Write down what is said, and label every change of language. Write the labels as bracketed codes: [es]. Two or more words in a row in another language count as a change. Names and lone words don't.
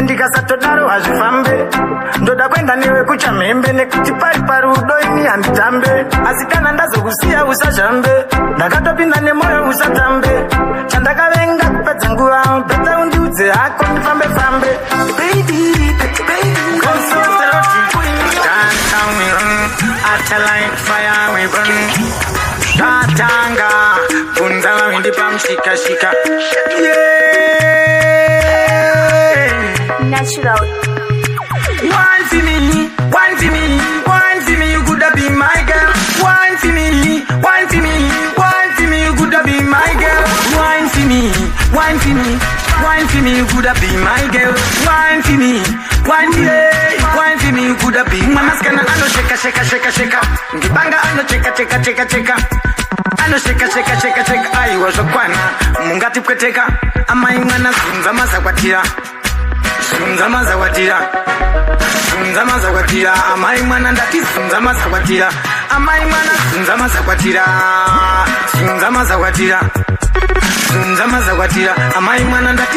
[sn] ndikasatodaro hazvifambe ndoda kwenda newe kuchamhembe nekuti pari parudo ini handitambe asi kana ndazokusiya usazhambe ndakatopinda nemoyo usatambe chandakavenga kupedza nguva peta undiudze hako ndifambe baby tatanga kunza vavindi pamushikashika Natural. [en] One for me, you coulda be my girl. One for me, you coulda be my girl. One for me, you coulda be my girl. One for me, you coulda be. [sn] Mamaskana ano sheka. Ngibanga ano cheka. Ano sheka. Ayi wazokwana, mungati pweteka. Amai mwana zunza mazakwatira. Sunza mazakwatira amai mwana ndati sunza mazakwatira amai mwana sunza mazakwatira amai mwana ndati